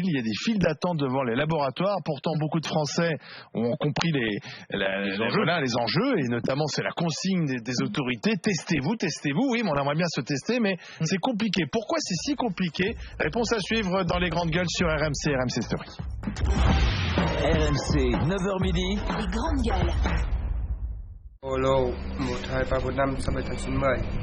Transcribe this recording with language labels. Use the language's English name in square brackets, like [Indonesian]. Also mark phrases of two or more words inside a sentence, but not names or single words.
[French] Il y a des files d'attente devant les laboratoires. Pourtant, beaucoup de Français ont compris les enjeux, et notamment c'est la consigne des autorités. Testez-vous. Oui, mais on aimerait bien se tester, mais c'est compliqué. Pourquoi c'est si compliqué? Réponse à suivre dans les grandes gueules sur RMC Story. RMC, 9h midi. Les grandes gueules. [Vietnamese] Olo, một hai ba bốn năm sáu bảy tám chín mười.